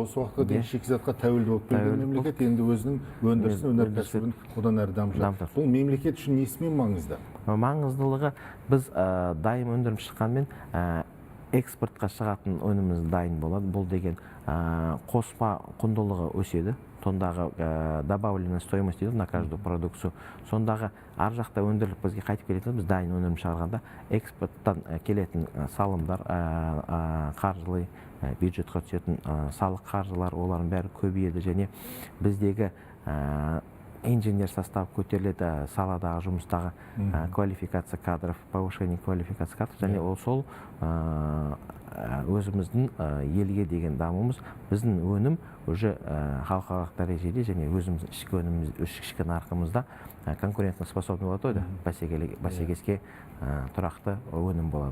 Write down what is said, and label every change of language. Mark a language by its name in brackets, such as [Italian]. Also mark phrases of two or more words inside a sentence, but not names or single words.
[Kazakh] Осы уақытқа дейін шикізатқа тәуелді болып келген мемлекет енді өзінің өндірісін, өнеркәсібін одан әрі дамытады. Бұл мемлекет үшін несімен маңызды? Маңыздылығы, біз дайын өндіріп шыққанмен экспортқа шығатын өніміміз дайын болады. Бұл деген қоспа құндылығы өседі. [Russian] Сондағы добавленная стоимость дейді на каждую продукцию. Сондағы ар жақта өндіріліп бізге қайтып келетін, біз дайын өнім шығарғанда экспорттан келетін салымдар, қаржылай бюджетқа түсетін салық қаржылар, олардың бәрі көбейеді. [Kazakh] Және біздегі [Russian] инженер состав көтеріледі, [Kazakh] саладағы жұмыстағы [Russian] квалификация кадров, повышение квалификации кадров, [Kazakh] және ол сол өзіміздің елге деген дамуымыз, біздің өнім уже халықаралық дәрежеде және өзіміздің ішкі өніміміз, ішкі нарқымызда [Russian] конкурентно способны [Kazakh] болады, бәсекеске тұрақты өнім болады.